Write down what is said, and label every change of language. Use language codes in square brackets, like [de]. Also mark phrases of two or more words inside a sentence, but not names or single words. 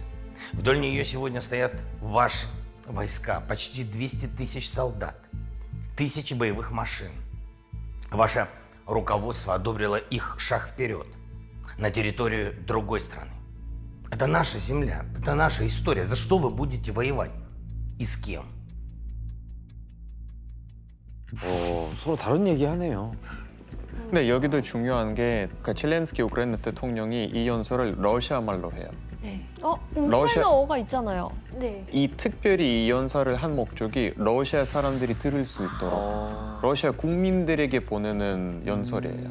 [ru] Вдоль нее сегодня стоят ваши войска, почти 200 тысяч солдат, тысячи боевых машин. Ваше руководство одобрило их шаг вперед на территорию другой страны. Это наша земля, это наша история. За что вы будете воевать? И с кем? [ko] 서로 다른 얘기 하네요. 근데 여기도 중요한 게 그러니까 젤렌스키 우크라이나 대통령이 이 연설을 러시아 말로 해요. 우크라이나어가 있잖아요. 네. 이 특별히 이 연설을 한 목적이 러시아 사람들이 들을 수 있도록 러시아 국민들에게 보내는 연설이에요.